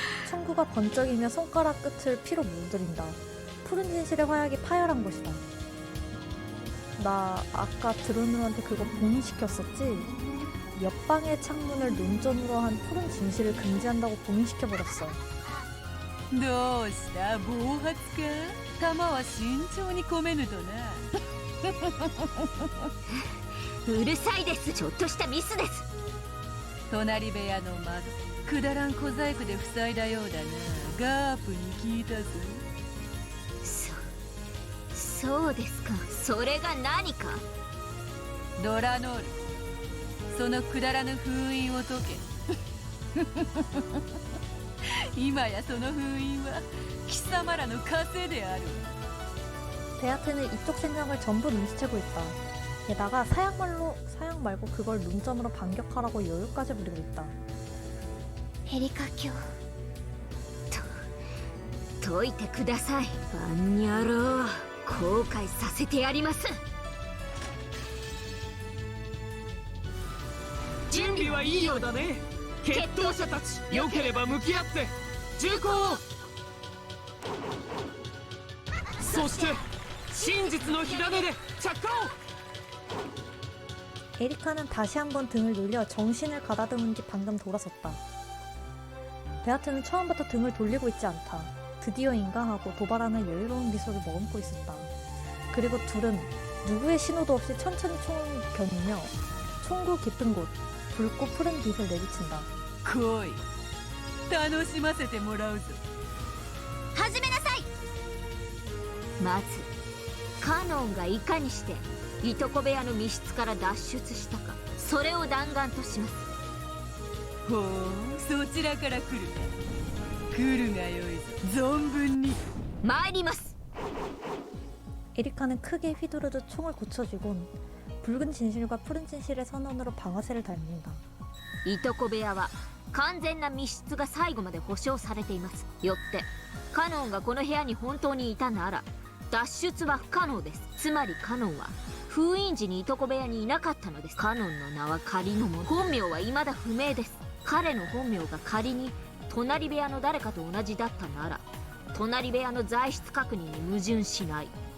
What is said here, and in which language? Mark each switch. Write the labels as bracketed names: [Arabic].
[Korean] 총구가 번쩍이며 손가락 끝을 피로 물들인다. 푸른 진실의 화약이 파열한 것이다. 나 아까 드론우한테 그거 봉인시켰었지? 옆방의 창문을 논전으로 한 푸른 진실을 금지한다고 봉인시켜버렸어. [Japanese] どうした暴発か弾は慎重に込めぬとなうるさいです。ちょっとしたミスです。隣部屋の窓くだらん小細工で塞いだようだな。ガープに聞いたぞ。そうですか。それが何か。ドラノールそのくだらぬ封印を解け今やその封印は貴様らの枷である。 [Korean] 베아트는 이쪽 생각을 전부 눈치채고 있다. 게다가 사양 말고 그걸 룸점으로 반격하라고 여유까지 부리고 있다. [Japanese] エリカ卿解いてください。あんにゃろう、後悔させてやります。準備はいいようだね。決闘者たち、良ければ向き合って銃口を。そして真実の火種で着火を。 [Korean] 에리카는 다시 한번 등을 돌려 정신을 가다듬은 뒤 방금 돌아섰다. 베아트는 처음부터 등을 돌리고 있지 않다. 드디어인가 하고 도발하는 여유로운 미소를 머금고 있었다. 그리고 둘은 누구의 신호도 없이 천천히 총을 겨누며 총구 깊은 곳, 붉고 푸른 빛을 내비친다. [Japanese] 来い、楽しませてもらうぞ。始めなさい。まずカノンがいかにしていとこ部屋の密室から脱出したか、それを弾丸とします。ほう、そちらから来るか。来るがよいぞ、存分に。参ります。 [Korean] 에리카는 크게 휘두르듯 총을 고쳐쥐곤 붉은 진실과 푸른 진실의 선언으로 방아쇠를 달린다. [Japanese] いとこ部屋は完全な密室が最後まで保証されています。よってカノンがこの部屋に本当にいたなら脱出は不可能です。つまりカノンは封印時にいとこ部屋にいなかったのです。カノンの名は仮のもの、本名は未だ不明です。彼の本名が仮に隣部屋の誰かと同じだったなら隣部屋の在室確認に矛盾しない。